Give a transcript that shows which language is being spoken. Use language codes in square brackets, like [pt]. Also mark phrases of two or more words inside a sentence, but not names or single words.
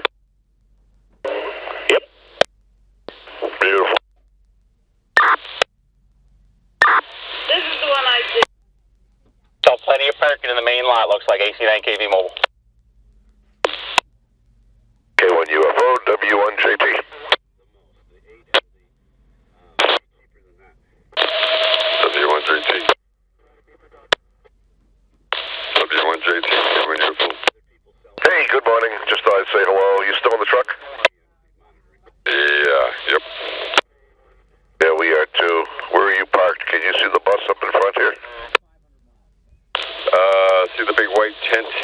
[en] Yep. Beautiful. This is the one I did. So plenty of parking in the main lot, looks like AC9KV mobile. K1 UFO, W1JT. W1JT. W1JT, K1 UFO. Hey, good morning. Just thought I'd say hello. You still in the truck? Yeah, yep. Yeah, we are too. Where are you parked? Can you see the bus up in front here? See the big white tent?